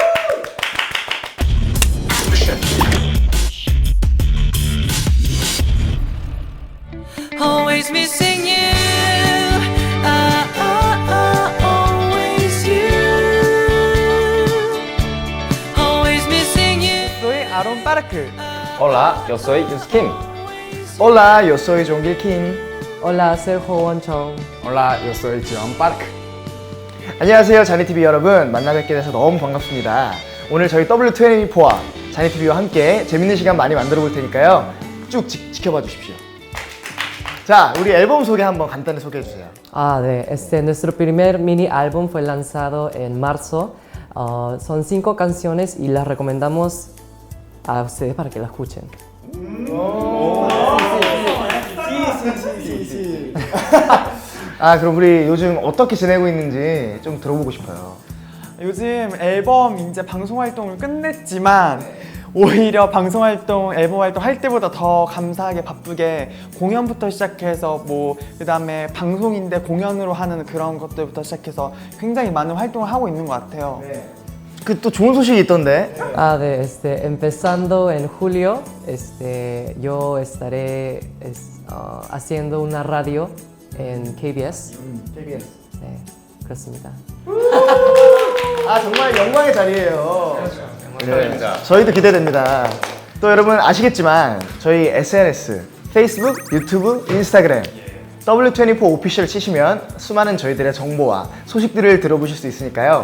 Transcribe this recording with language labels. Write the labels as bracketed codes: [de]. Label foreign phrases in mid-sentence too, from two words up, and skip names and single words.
[en] Always missing you. Always you. Always missing you. [es] Soy Aaron Parker. Hola, yo soy Yuskim. Hola, yo soy Jongil Kim. Hola, soy 호원청. Hola, yo soy Jiwon Park. [ko] 안녕하세요, 자니TV 여러분. 만나 뵙게 돼서 너무 반갑습니다. 오늘 저희 W24와 자니TV와 함께 재밌는 시간 많이 만들어 볼 테니까요. 쭉 지켜봐 주십시오. 자, 우리 앨범 소개 한번 간단히 소개해 주세요. 네. [es] Nuestro primer mini álbum fue lanzado en marzo. Son 5 canciones y las recomendamos a ustedes para que la escuchen. [ko] 그럼 우리 요즘 어떻게 지내고 있는지 좀 들어보고 싶어요. 요즘 앨범 이제 방송 활동을 끝냈지만 오히려 방송 활동, 앨범 활동 할 때보다 더 감사하게 바쁘게 공연부터 시작해서 그다음에 방송인데 공연으로 하는 그런 것들부터 시작해서 굉장히 많은 활동을 하고 있는 것 같아요. 그 또 좋은 소식이 있던데. 네. [es] Empezando en julio, yo estaré haciendo una radio en KBS. [ko] KBS. 네, 그렇습니다. 정말 영광의 자리예요. 영광입니다. 저희도 기대됩니다. 또 여러분 아시겠지만 저희 SNS, 페이스북, 유튜브, 인스타그램 W24 오피셜 치시면 수많은 저희들의 정보와 소식들을 들어보실 수 있으니까요.